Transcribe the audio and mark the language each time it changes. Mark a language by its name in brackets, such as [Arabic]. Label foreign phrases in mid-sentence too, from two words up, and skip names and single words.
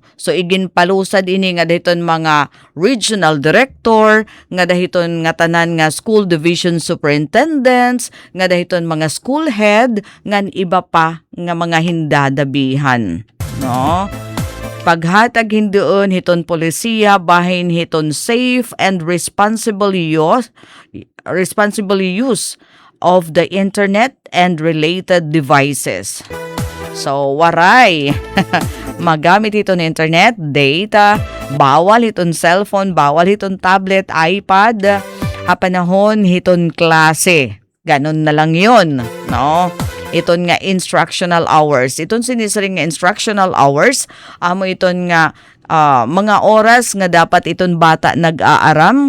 [Waray] So iginpalusad ini nga dahiton mga [English] regional director, [Waray] nga dahiton nga tanan nga [English] school division superintendents, [Waray] nga dahiton mga [English] school head, [Waray] ngan iba pa nga mga hindadabihan. Paghatag hindoon hiton polisiya bahin hiton [English] safe and responsible use of the internet and related devices. [Waray] So waray magamit hiton internet, data, bawal hiton cellphone, bawal hiton tablet, iPad, panahon hiton klase. [Filipino] Ganon na lang yun, [Waray] Iton nga [English] instructional hours. [Waray] Iton sinisaring nga [English] instructional hours. [Waray] Amo iton nga mga oras nga dapat iton bata nag-aaram.